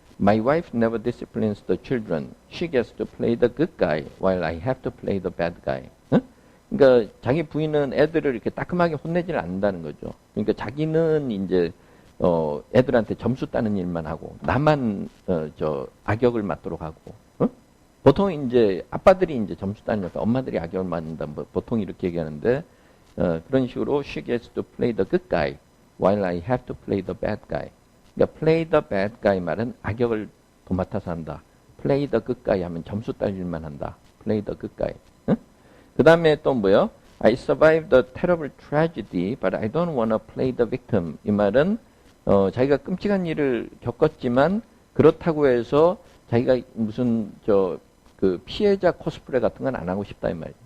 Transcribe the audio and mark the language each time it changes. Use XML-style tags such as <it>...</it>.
<en>My wife never disciplines the children. She gets to play the good guy while I have to play the bad guy.</en> <ko>그러니까 자기 부인은 애들을 이렇게 따끔하게 혼내지를 않는다는 거죠. 그러니까 자기는 이제 애들한테 점수 따는 일만 하고 나만 악역을 맡도록 하고. 보통 이제 아빠들이 이제 점수 따는 역할, 엄마들이 악역을 맡는다. 보통 이렇게 얘기하는데 그런 식으로</ko> <en>she gets to play the good guy while I have to play the bad guy.</en> <ko>그러니까</ko> <en>play the bad guy</en> <ko>말은 악역을 도맡아서 한다.</ko> <en>play the good guy</en> <ko>하면 점수 딸 일만 한다.</ko> <en>play the good guy.</en> <ko>그 다음에 또 뭐요?</ko> <en>I survived the terrible tragedy, but I don't want to play the victim.</en> <ko>이 말은 자기가 끔찍한 일을 겪었지만 그렇다고 해서 자기가 무슨 그 피해자 코스프레 같은 건 안 하고 싶다 이 말이에요.</ko>